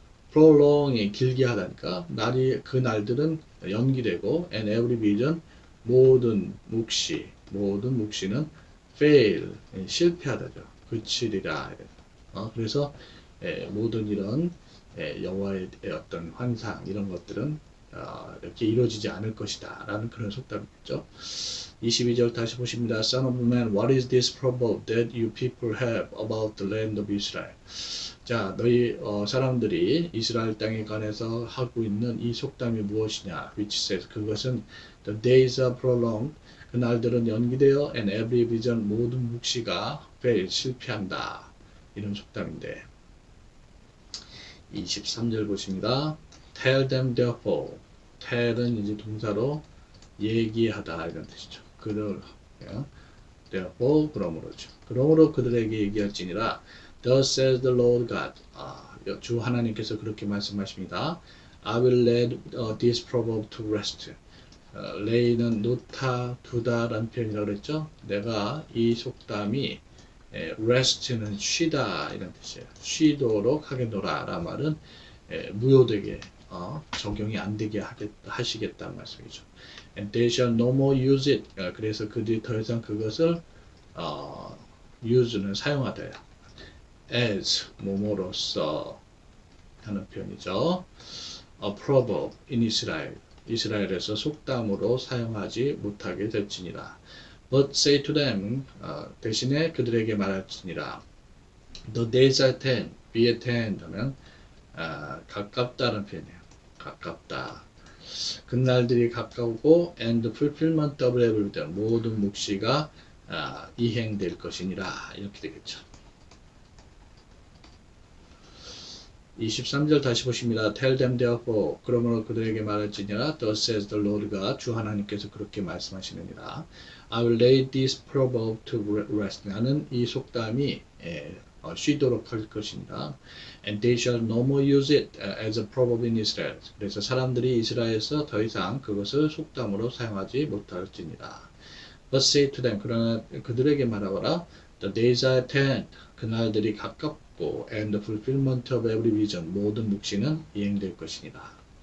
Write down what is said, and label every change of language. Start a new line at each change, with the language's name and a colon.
Korean: prolong이 길게 하다니까 그 날들은 연기되고
English: and every vision
Korean: 모든 묵시는 fail 실패하다죠. 그치리라. 그래서 모든 이런 여호와의 어떤 환상 이런 것들은 이렇게 이루어지지 않을 것이다 라는 그런 속담이겠죠. 22절 다시 보십니다.
English: Son of man, what is this proverb that you people have about the land of Israel?
Korean: 자, 너희 사람들이 이스라엘 땅에 관해서 하고 있는 이 속담이 무엇이냐?
English: Which says,
Korean: 그것은
English: the days are prolonged,
Korean: 그 날들은 연기되어
English: and every vision,
Korean: 모든 묵시가
English: fail,
Korean: 실패한다. 이런 속담인데 23절 보십니다.
English: Tell them therefore.
Korean: tell은 이제 동사로 얘기하다 이런 뜻이죠. 그들 therefore 그러므로죠. 그러므로 그들에게 얘기할지니라.
English: Thus says the Lord God.
Korean: 주 하나님께서 그렇게 말씀하십니다.
English: I will lay this proverb to rest.
Korean: lay는 놓다, 두다 라는 표현이라고 그랬죠. 내가 이 속담이 rest는 쉬다 이런 뜻이에요. 쉬도록 하겠노라 라는 말은 무효되게 적용이 안 되게 하시겠다는 말씀이죠.
English: And they shall no more use it.
Korean: 그래서 그들이 더 이상 그것을 use는 사용하다요. as 뭐뭐로써 하는 표현이죠.
English: A proverb in Israel.
Korean: 이스라엘에서 속담으로 사용하지 못하게 될지니라.
English: But say to them,
Korean: 대신에 그들에게 말할지니라.
English: The days are at hand, be at hand
Korean: 하면 가깝다는 표현이에요. 가깝다. 그날들이 가까우고
English: and the fulfillment of every day,
Korean: 모든 묵시가 이행될 것이니라. 이렇게 되겠죠. 23절 다시 보십니다.
English: Tell them therefore.
Korean: 그러므로 그들에게 말할지니라. Thus says the Lord God. 주 하나님께서 그렇게 말씀하시느니라.
English: I will lay this proverb to rest.
Korean: 나는 이 속담이 쉬도록 할 것이니라.
English: And they shall no more use it as a proverb in Israel.
Korean: 그래서 사람들이 이스라엘에서 더 이상 그것을 속담으로 사용하지 못할지니라.
English: But say to them.
Korean: 그러나 그들에게 말하거라.
English: The days are at hand.
Korean: 그날들이 가깝고
English: and the fulfillment of every vision,
Korean: 모든 묵시는 이행될 것이니라.